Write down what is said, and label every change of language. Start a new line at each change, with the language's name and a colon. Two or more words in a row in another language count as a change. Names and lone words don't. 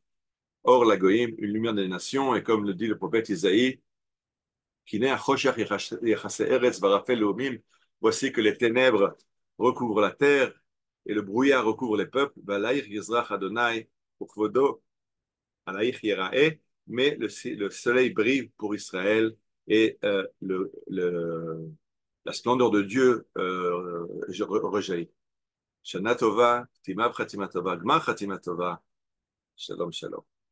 French: Or, la Goïm, une lumière des nations, et comme le dit le prophète Isaïe, voici que les ténèbres recouvrent la terre et le brouillard recouvre les peuples. Mais le soleil brille pour Israël et la splendeur de Dieu rejaillit.
Hebrew: שנה טובה, תימה חתימה טובה, גמר חתימה טובה. שלום, שלום.